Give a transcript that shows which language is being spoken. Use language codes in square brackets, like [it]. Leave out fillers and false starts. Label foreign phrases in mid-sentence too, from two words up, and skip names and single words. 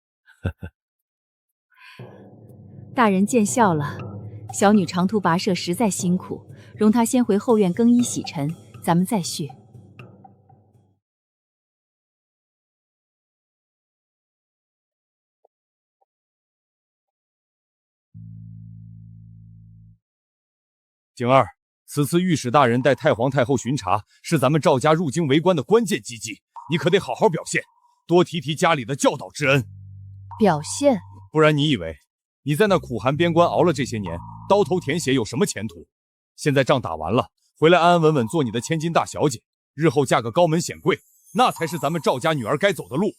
[zh] 大人見笑了，小女長途跋涉實在辛苦，容她先回後院更衣洗塵，咱們再敘。景儿，此次御史大人带太皇太后巡查，是咱们趙家入京為官的關鍵機機，你可得好好表現，多提提家裡的教導之恩。表現？不然你以為你在那苦寒邊關熬了這些年，刀頭舔血有什麼前途？現在仗打完了，回來安安穩穩做你的千金大小姐，日後嫁個高門顯貴，那才是咱們趙家女兒該走的路。